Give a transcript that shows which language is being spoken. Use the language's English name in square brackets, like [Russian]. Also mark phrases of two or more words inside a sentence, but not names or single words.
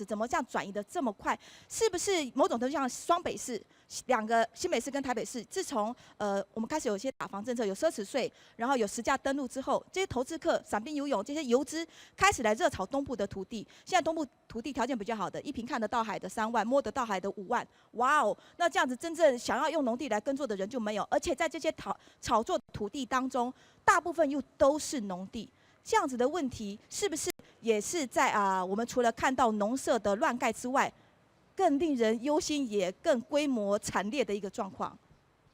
[Chinese] 怎麼這樣轉移的這麼快？是不是某種程度像雙北市？兩個新北市跟台北市，自從我們開始有一些打房政策，有奢侈稅，然後有實價登錄之後，這些投資客、散兵游勇這些游資開始來熱炒東部的土地。現在東部土地條件比較好的，一坪看得到海的3萬，摸得到海的5萬，哇哦！那這樣子真正想要用農地來耕作的人就沒有，而且在這些炒作土地當中，大部分又都是農地。這樣子的問題是不是也是在我們除了看到農舍的亂蓋之外，更令人憂心，也更規模慘烈的一個狀況。